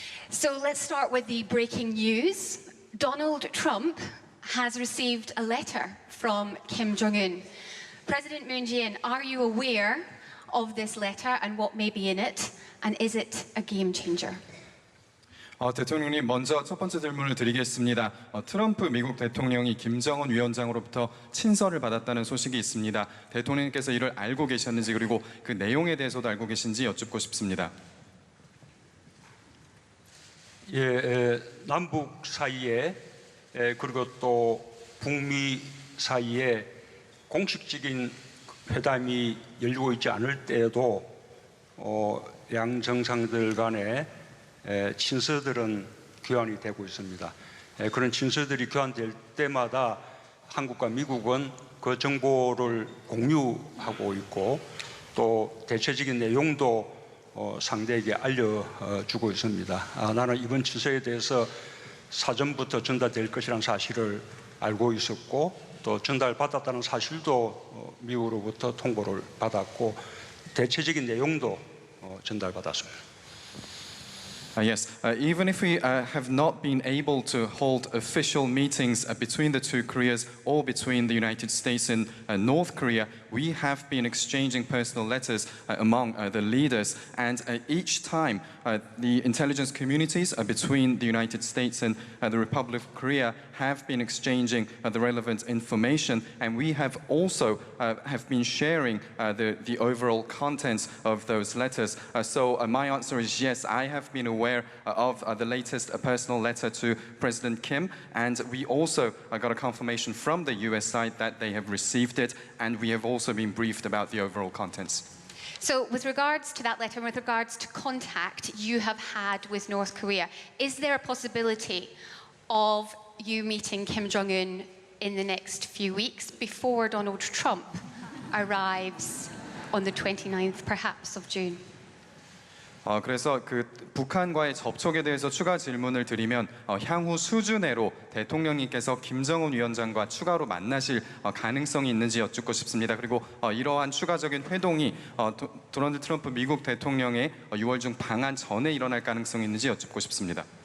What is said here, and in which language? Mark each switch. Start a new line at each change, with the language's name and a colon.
English: So let's start with the breaking news. Donald Trump has received a letter from Kim Jong-un. President Moon Jae-in, are you aware of this letter and what may be in it? And is it a game changer?
Korean: 대통령님, 먼저 첫 번째 질문을 드리겠습니다. 트럼프 미국 대통령이 김정은 위원장으로부터 친서를 받았다는 소식이 있습니다. 대통령님께서 이를 알고 계셨는지 그리고 그 내용에 대해서도 알고 계신지 여쭙고 싶습니다. 예, 남북 사이에 그리고 또 북미 사이에 공식적인 회담이 열리고 있지 않을 때에도 양 정상들 간의 친서들은 교환이 되고 있습니다. 그런 친서들이 교환될 때마다 한국과 미국은 그 정보를 공유하고 있고 또 대체적인 내용도 상대에게 알려주고 있습니다. 나는 이번 친서에 대해서 사전부터 전달될 것이라는 사실을 알고 있었고 또 전달받았다는 사실도 미국으로부터 통보를 받았고 대체적인 내용도 전달받았습니다.
English: Yes, even if we have not been able to hold official meetings between the two Koreas or between the United States and North Korea, we have been exchanging personal letters among the leaders. And each time, the intelligence communities between the United States and the Republic of Korea have been exchanging the relevant information. And we have also have been sharing the overall contents of those letters. So my answer is yes, I have been aware of the latest personal letter to President Kim, and we also got a confirmation from the US side that they have received it, and we have also been briefed about the overall contents. So with regards to that letter, with regards to contact you have had with North Korea, is there a possibility of you meeting Kim Jong-un in the next few weeks before Donald Trump arrives on the 29th, perhaps, of June?
Korean: 그래서 그 북한과의 접촉에 대해서 추가 질문을 드리면 향후 수주 내로 대통령님께서 김정은 위원장과 추가로 만나실 가능성이 있는지 여쭙고 싶습니다. 그리고 이러한 추가적인 회동이 도널드 트럼프 미국 대통령의 6월 중 방한 전에 일어날 가능성이 있는지 여쭙고 싶습니다.